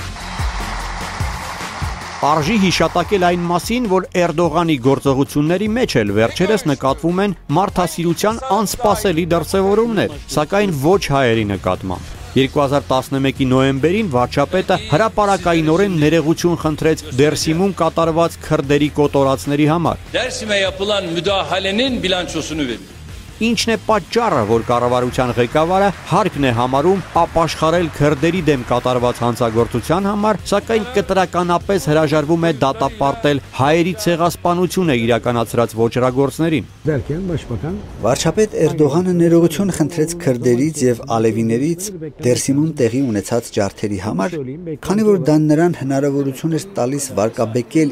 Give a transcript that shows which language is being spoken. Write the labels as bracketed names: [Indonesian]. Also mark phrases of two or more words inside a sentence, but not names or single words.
[Armenian] Արժի հիշատակել այն մասին, որ Էրդողանի գործողությունների մեջ էլ վերջերս նկատվում են մարդասիրության անսպասելի դրսևորումներ, սակայն ոչ հայերի նկատմամբ։ 2011-ի նոյեմբերին վարչապետը հրապարակայինորեն ներեգություն խնդրեց Դերսիմում կատարված քրդերի կոտորածների համար։ [Turkish] Դերսիմե yapılan müdahalenin bilançosunu verin։ [Armenian] Ինչն է պատճառը, որ կառավարության ղեկավարը հարկն է համարում ապաշխարել քրդերի դեմ կատարված հանցագործության համար, սակայն կտրականապես հրաժարվում է դատապարտել հայերի ցեղասպանությունը իրականացրած ոճրագործներին։ Վարչապետ Էրդողանը ներողություն խնդրեց քրդերից եւ ալևիներից Դերսիմում տեղի ունեցած ջարդերի համար, քանի որ դա նրան հնարավորություն էր տալիս վարկաբեկել